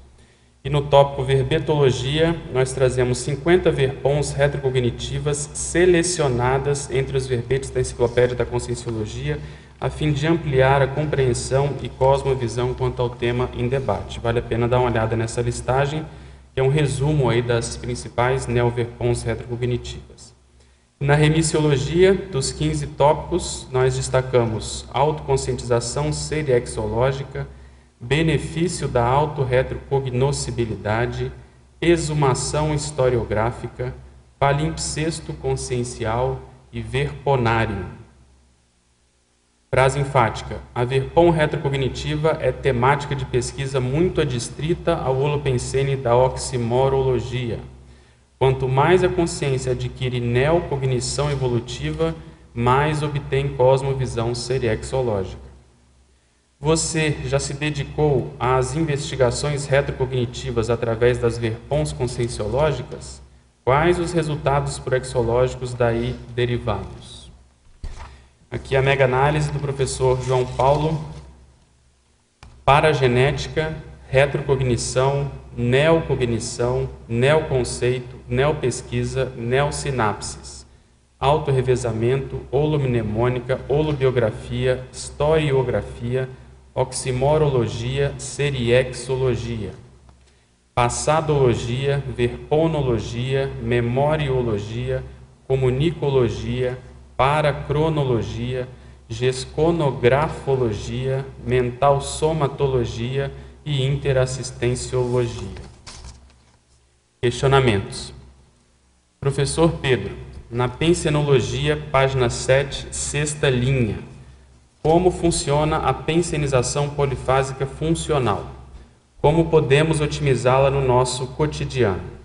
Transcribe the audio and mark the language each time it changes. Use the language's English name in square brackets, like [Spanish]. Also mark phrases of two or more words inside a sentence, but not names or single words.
[Portuguese] E no tópico verbetologia, nós trazemos 50 verpons retrocognitivas selecionadas entre os verbetes da Enciclopédia da Conscienciologia, a fim de ampliar a compreensão e cosmovisão quanto ao tema em debate. Vale a pena dar uma olhada nessa listagem, que é um resumo aí das principais neoverpons retrocognitivas. Na remissiologia, dos 15 tópicos, nós destacamos autoconscientização seriexológica, benefício da autorretrocognoscibilidade, exumação historiográfica, palimpsesto consciencial e verponário. Frase enfática: a verpom retrocognitiva é temática de pesquisa muito adstrita ao holopensene da oximorologia. Quanto mais a consciência adquire neocognição evolutiva, mais obtém cosmovisão seriexológica. Você já se dedicou às investigações retrocognitivas através das verpons conscienciológicas? Quais os resultados proexológicos daí derivados? Aqui a mega-análise do professor João Paulo: paragenética, retrocognição, neocognição, neoconceito, neopesquisa, neosinapses, autorrevezamento, holomnemônica, holobiografia, historiografia, oximorologia, seriexologia, passadologia, verponologia, memoriologia, comunicologia, paracronologia, gesconografologia, mental somatologia e interassistenciologia. Questionamentos. Professor Pedro, na pensenologia, página 7, sexta linha, como funciona a pensenização polifásica funcional? Como podemos otimizá-la no nosso cotidiano?